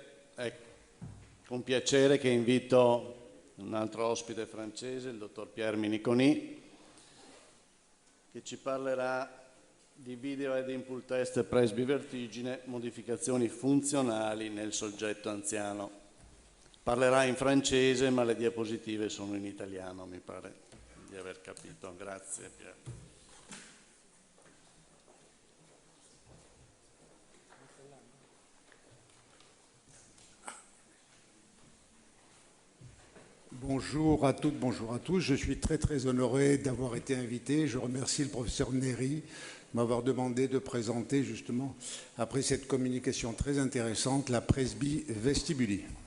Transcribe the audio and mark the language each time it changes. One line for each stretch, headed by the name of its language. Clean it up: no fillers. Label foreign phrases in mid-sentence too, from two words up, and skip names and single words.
Italian: È con piacere che invito un altro ospite francese, il dottor Pierre Miniconi, che ci parlerà di
English: Video Head Input Test
Italian: Presby Vertigine, modificazioni funzionali nel soggetto anziano. Parlerà in francese, ma le diapositive sono in italiano, mi pare di aver capito. Grazie Pierre.
French: Bonjour à toutes, bonjour à tous. Je suis très honoré d'avoir été invité. Je remercie le professeur Neri de m'avoir demandé de présenter justement, après cette communication très intéressante, la Presby Vestibuli.